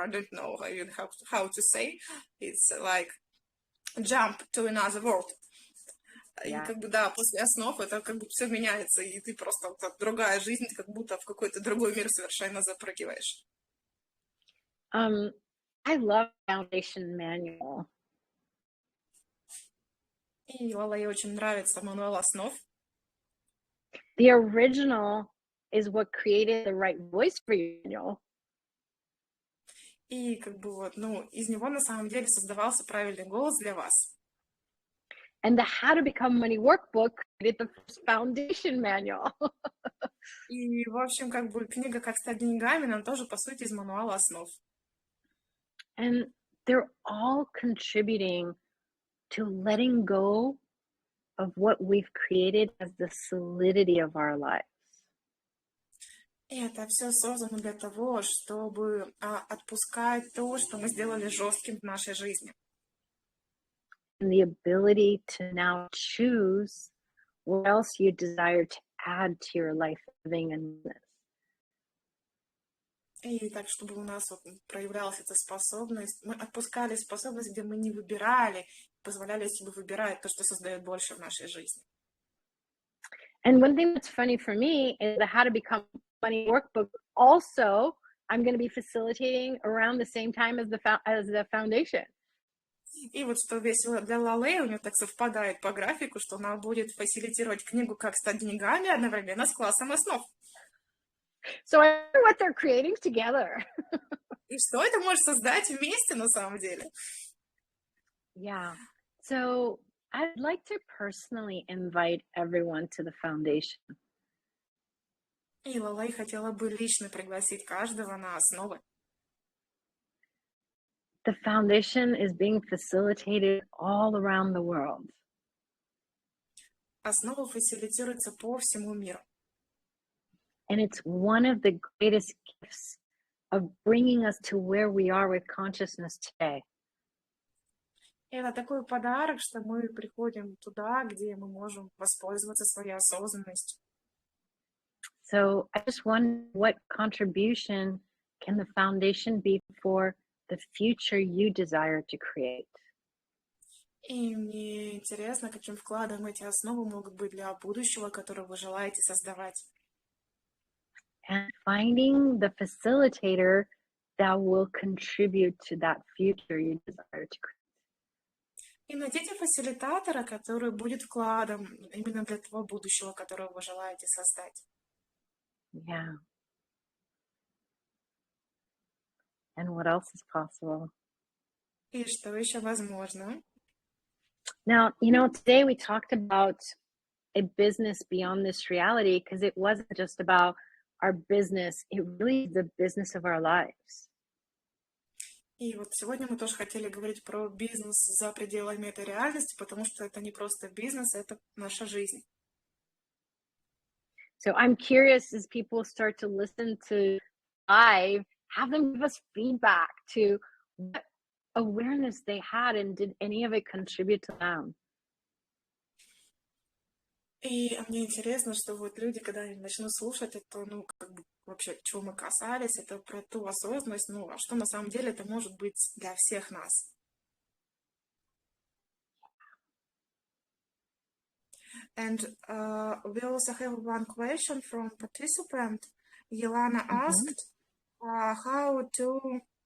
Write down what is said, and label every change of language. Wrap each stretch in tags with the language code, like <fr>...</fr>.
<en>I don't know even how to say. It's like jump to another world.</en> <ru>И</ru> <en>Yeah.</en> <ru>как бы, да, после основ это как бы все меняется, и ты просто вот, другая жизнь, как будто в какой-то другой мир совершенно запрыгиваешь.</ru> <en>I love Foundation Manual.</en> <ru>И Лалей очень нравится мануал основ.</ru> <en>The original is what created the right voice for your manual.</en> <ru>И как бы вот, ну, из него на самом деле создавался правильный голос для вас.</ru> <en>And the How to Become Money workbook created the first Foundation Manual.</en> <ru>И, в общем, как бы книга «Как стать деньгами», она тоже, по сути, из мануала основ.</ru> <en>And they're all contributing to letting go of what we've created as the solidity of our lives.</en> <ru>И это все создано для того, чтобы отпускать то, что мы сделали жестким в нашей жизни.</ru> <en>And the ability to now choose what else you desire to add to your life, living, and business.</en> <ru>И так, чтобы у нас вот проявлялась эта способность, мы отпускали способность, где мы не выбирали, позволяли себе выбирать то, что создает больше в нашей жизни.</ru> <en>And one thing that's funny for me is the How to Become Money workbook. Also, I'm going to be facilitating around the same time as the foundation.</en> <ru>И вот что весело для Лалей, у нее так совпадает по графику, что она будет фасилитировать книгу «Как стать деньгами» одновременно с классом основ.</ru> <en>So I wonder what they're creating together.</en> <ru>И что это может создать вместе на самом деле?</ru> <en>Yeah. So I'd like to personally invite everyone to the foundation.</en> <ru>И Лалей хотела бы лично пригласить каждого на основы.</ru> <en>The foundation is being facilitated all around the world.</en> <ru>Основа фасилитируется по всему миру.</ru> <en>And it's one of the greatest gifts of bringing us to where we are with consciousness today.</en> <ru>И это такой подарок, что мы приходим туда, где мы можем воспользоваться своей осознанностью.</ru> <en>So I just wonder, what contribution can the foundation be for the future you desire to create?</en> <ru>И мне интересно, каким вкладом эти основы могут быть для будущего, которое вы желаете создавать.</ru> <en>And finding the facilitator that will contribute to that future you desire to create.</en> <ru>И найдите фасилитатора, который будет вкладом именно для того будущего, которое вы желаете создать.</ru> <en>Yeah. And what else is possible?</en> <ru>И что еще возможно?</ru> <en>Now, today we talked about a business beyond this reality, because it wasn't just about our business, it really is the business of our lives.</en> <ru>И вот сегодня мы тоже хотели говорить про бизнес за пределами этой реальности, потому что это не просто бизнес, это наша жизнь.</ru> <en>So I'm curious, as people start to listen to live, have them give us feedback to what awareness they had, and did any of it contribute to them?</en> <ru>И мне интересно, что вот люди, когда они начнут слушать это, ну, как бы вообще, чего мы касались, это про ту осознанность, ну, а что на самом деле это может быть для всех нас.</ru> <en>And we also have one question from participant. Yelana asked how to</en>